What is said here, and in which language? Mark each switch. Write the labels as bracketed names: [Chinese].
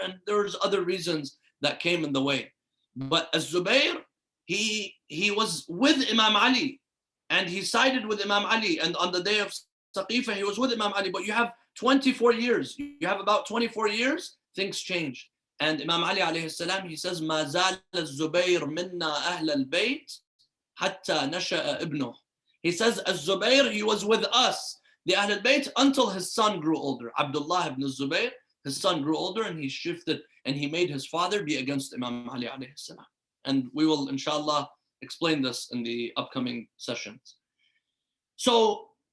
[English] And there's other reasons that came in the way. But al-Zubayr, he was with Imam Ali and he sided with Imam Ali. And on the day of Saqifa, he was with Imam Ali. But you have 24 years. You have about 24 years, things changed. [Arabic] And Imam Ali alayhi salam, he says, مَا زَالَ الزُّبَيْرُ مِنَّا أَهْلَ الْبَيْتِ حَتَّى نَشَأَ إِبْنُهُ. [English] He says, al-Zubayr, he was with us, the Ahl al-Bayt, until his son grew older. Abdullah ibn Zubayr, his son grew older and he shifted and he made his father be against Imam Ali alayhi salam. And we will, inshallah, explain this in the upcoming sessions. So